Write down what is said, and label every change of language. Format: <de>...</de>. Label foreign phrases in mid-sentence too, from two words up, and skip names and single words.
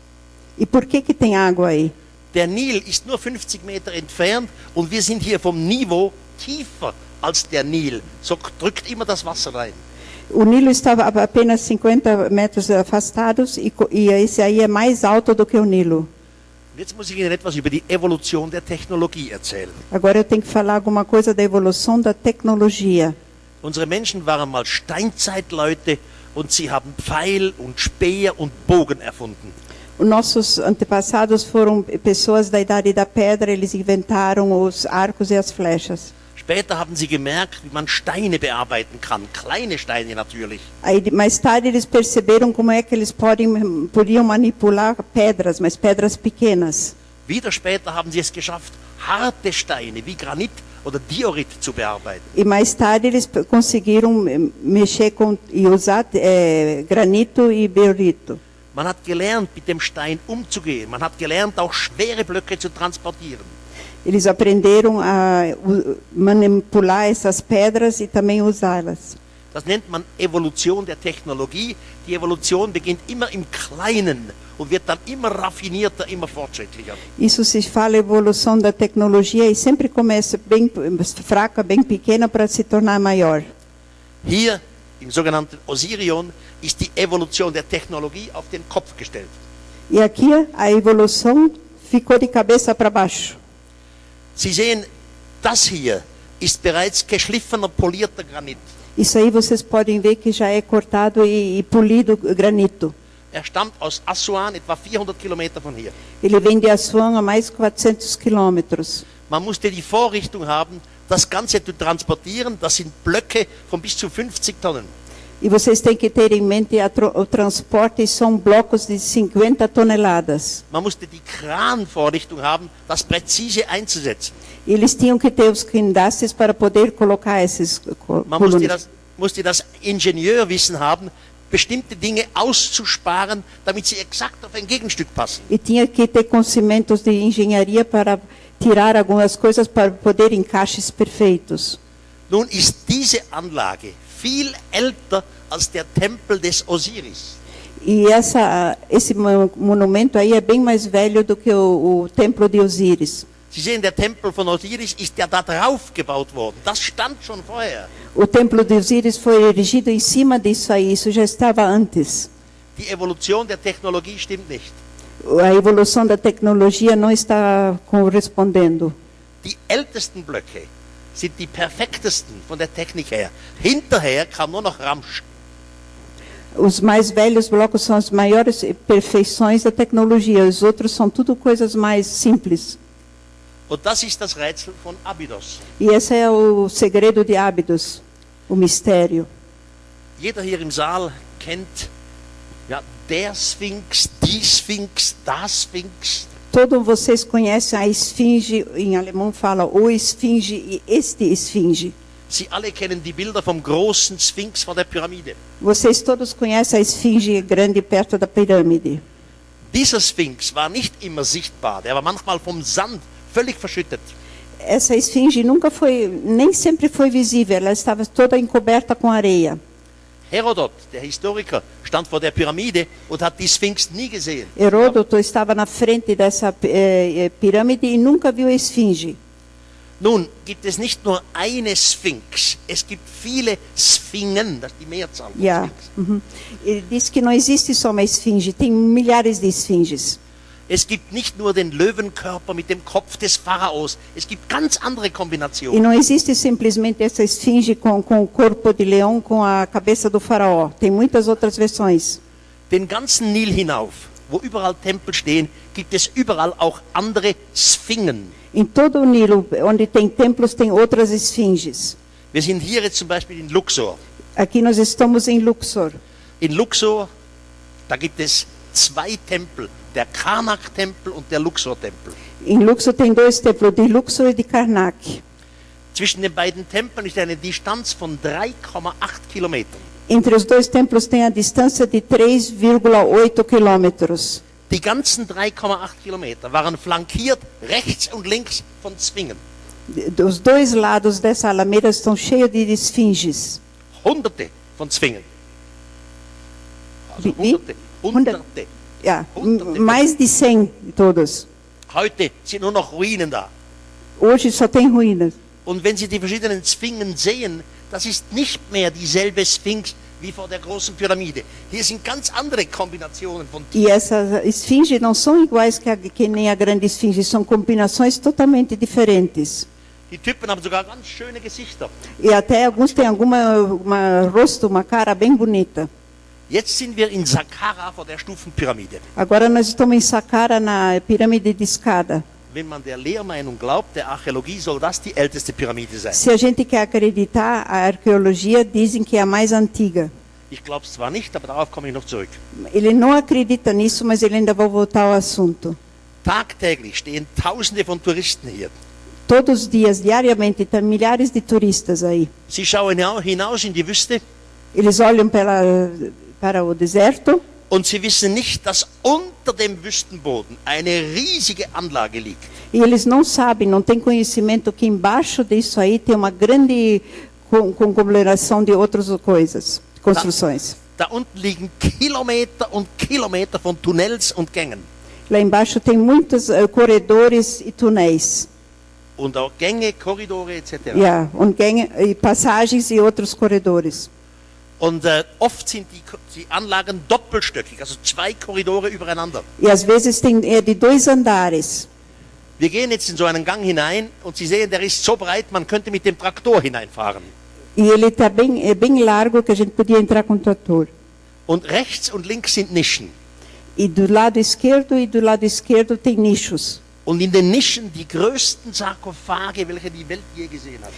<pt>E por que tem água aí?</pt> <de>Der Nil ist nur 50 Meter entfernt und wir sind hier vom Niveau tiefer als der Nil. So drückt immer das Wasser rein.</de> <pt>O Nilo estava apenas 50 metros afastados e esse aí é mais alto do que o Nilo.</pt> <de>Jetzt muss ich Ihnen etwas über die Evolution der Technologie erzählen.</de> <pt>Agora eu tenho que falar alguma coisa da evolução da tecnologia.</pt> <de>Unsere Menschen waren mal Steinzeitleute und sie haben Pfeil und Speer und Bogen erfunden.</de> <pt>Os nossos antepassados foram pessoas da idade da pedra, eles inventaram os arcos e as flechas.</pt> <de>Später haben sie gemerkt, wie man Steine bearbeiten kann, kleine Steine natürlich.</de> <pt>Aí, mais tarde eles perceberam como é que eles podiam manipular pedras, mas pedras pequenas.</pt> <de>Wieder später haben sie es geschafft, harte Steine wie Granit oder Diorit zu bearbeiten.</de> <pt>E mais tarde eles conseguiram mexer e usar granito e biorito.</pt> <de>Man hat gelernt, mit dem Stein umzugehen. Man hat gelernt, auch schwere Blöcke zu transportieren.</de> <pt>Eles aprenderam a manipular essas pedras e também usá-las.</pt> <de>Das nennt man Evolution der Technologie. Die Evolution beginnt immer im Kleinen und wird dann immer raffinierter, immer fortschrittlicher.</de> <pt>Isso se fala evolução da tecnologia e sempre começa bem fraca, bem pequena para se tornar maior.</pt> <de>Hier im sogenannten Osirion ist die Evolution der Technologie auf den Kopf gestellt.</de> <pt>E aqui a evolução ficou de cabeça para baixo.</pt> <de>Sie sehen, das hier ist bereits geschliffener, polierter Granit.</de> <pt>Isso aí vocês podem ver que já é cortado e polido granito.</pt> <de>stammt aus Assuan, etwa 400 Kilometer von hier.</de> <pt>Ele vem de Assuan a mais 400 quilômetros.</pt> <de>Man musste die Vorrichtung haben, das Ganze zu transportieren, das sind Blöcke von bis zu 50 Tonnen.</de> <pt>E vocês têm que ter em mente o transporte são blocos de 50 toneladas.</pt> <de>Man musste die Kranvorrichtung haben, das präzise einzusetzen.</de> <pt>Eles tinham que ter os guindastes para poder colocar esses Man colunas.</pt> <de>musste das Ingenieurwissen haben, bestimmte Dinge auszusparen, damit sie exakt auf ein Gegenstück passen.</de> <pt>E tinha que ter conhecimentos de engenharia para tirar algumas coisas para poder encaixes perfeitos.</pt> <de>Nun ist diese Anlage viel älter als der Tempel des Osiris.</de> <pt>E esse monumento aí é bem mais velho do que o templo de Osíris.</pt> <de>Sie sehen, der Tempel von Osiris ist ja da drauf gebaut worden. Das stand schon vorher.</de> <pt>O templo de Osíris foi erigido em cima disso aí, isso já estava antes.</pt> <de>Die Evolution der Technologie stimmt nicht.</de> <pt>A evolução da tecnologia não está correspondendo.</pt> <de>Die ältesten Blöcke sind die perfektesten von der Technik her. Hinterher kam nur noch Ramsch.</de> <pt>Os mais velhos blocos são as maiores perfeições da tecnologia, os outros são tudo coisas mais simples.</pt> <de>Und das ist das Rätsel von Abydos.</de> <pt>E esse é o segredo de Abydos, o mistério.</pt> <de>Jeder hier im Saal kennt ja, der Sphinx, die Sphinx, das Sphinx.</de> <pt>Todos vocês conhecem a esfinge, em alemão fala o esfinge e este esfinge.</pt> <de>Sie alle kennen die Bilder vom großen Sphinx vor der Pyramide.</de> <pt>Vocês todos conhecem a esfinge grande perto da pirâmide.</pt> <de>Dieser Sphinx war nicht immer sichtbar, der war manchmal vom Sand völlig verschüttet.</de> <pt>Essa esfinge nem sempre foi visível, ela estava toda encoberta com areia.</pt> <de>Herodot, der Historiker, stand vor der Pyramide und hat die Sphinx nie gesehen.</de> <pt>Heródoto estava na frente dessa pirâmide e nunca viu a esfinge.</pt> <de>Nun gibt es nicht nur eine Sphinx, es gibt viele Sphingen, das ist die Mehrzahl von Yeah. Sphinx.</de> <pt>Ele disse que não existe só uma esfinge, tem milhares de esfinges.</pt> <de>Es gibt nicht nur den Löwenkörper mit dem Kopf des Pharaos, es gibt ganz andere E Kombinationen.</de> <pt>não existe simplesmente essa esfinge com o corpo de leão com a cabeça do faraó. Tem muitas outras versões.</pt> <de>Den ganzen Nil hinauf, wo überall Tempel stehen, gibt es überall auch andere Sphingen.</de> <pt>Em todo o Nilo, onde tem templos, tem outras esfinges.</pt> <de>Wir sind hier jetzt zum Beispiel in Luxor.</de> <pt>Aqui nós estamos em Luxor.</pt> <de>In Luxor, da gibt es zwei Tempel, der Karnak-Tempel und der Luxor-Tempel.</de> <pt>Em Luxor tem dois templos, de Luxor e de Karnak.</pt> <de>Zwischen den beiden Tempeln ist eine Distanz von 3,8 Kilometern.</de> <pt>Entre os dois templos tem a distância de 3,8 quilômetros.</pt> <de>Die ganzen 3,8 Kilometer waren flankiert rechts und links von Sphingen.</de> <pt>Os dois lados dessa alameda estão cheios de esfinges.</pt> <de>Hunderte von Sphingen. Also Wie? Hunderte. Ja, Hunderte.</de> <pt>mais de 100 todos.</pt> <de>Heute sind nur noch Ruinen da.</de> <pt>Hoje só tem ruínas.</pt> <de>Und wenn Sie die verschiedenen Sphingen sehen, das ist nicht mehr dieselbe Sphinx wie vor der großen Pyramide. Hier sind ganz andere Kombinationen von</de> <pt>E essas esfinges não são iguais que nem a grande esfinge, são combinações totalmente diferentes.</pt> <de>Die Typen haben sogar ganz schöne Gesichter.</de> <pt>E até alguns têm uma rosto, uma cara bem bonita.</pt> <de>Jetzt sind wir in Saqqara vor der Stufenpyramide.</de> <pt>Agora nós estamos em Saqqara, na pirâmide de escada.</pt> <de>Wenn man der Lehrmeinung glaubt, der Archäologie, soll das die älteste Pyramide sein.</de> <pt>Se a gente quer acreditar, a arqueologia dizem que é a mais antiga.</pt> <de>Ich glaube es zwar nicht, aber darauf komme ich noch zurück.</de> <pt>Ele não acredita nisso, mas ele ainda vai voltar ao assunto.</pt> <de>Tagtäglich stehen Tausende von Touristen hier.</de> <pt>Todos os dias, diariamente, tem milhares de turistas aí.</pt> <de>Sie schauen hinaus in die Wüste</de> <pt>Eles olham para o deserto</pt> <de>und sie wissen nicht, dass unter dem Wüstenboden eine riesige Anlage liegt.</de> <pt>e eles não sabem, não têm conhecimento que embaixo disso aí tem uma grande conglomeração de outras coisas, construções.</pt> <de>Da unten liegen Kilometer und Kilometer von Tunnels und Gängen.</de> <pt>Lá embaixo tem muitos corredores e túneis.</pt> <de>Und auch Gänge, Korridore etc. Yeah, und Gänge,</de> <pt>e passagens e outros corredores.</pt> <de>Und oft sind die Anlagen doppelstöckig, also 2 Korridore übereinander.</de> <pt>E às vezes tem de 2 andares.</pt> <de>Wir gehen jetzt in so einen Gang hinein und Sie sehen, der ist so breit, man könnte mit dem Traktor hineinfahren.</de> <pt>E ele tá bem largo que a gente podia entrar com o trator.</pt> <de>Und rechts und links sind Nischen.</de> <pt>E do lado esquerdo tem nichos.</pt> <de>Und in den Nischen die größten Sarkophage, welche die Welt je gesehen hat.</de>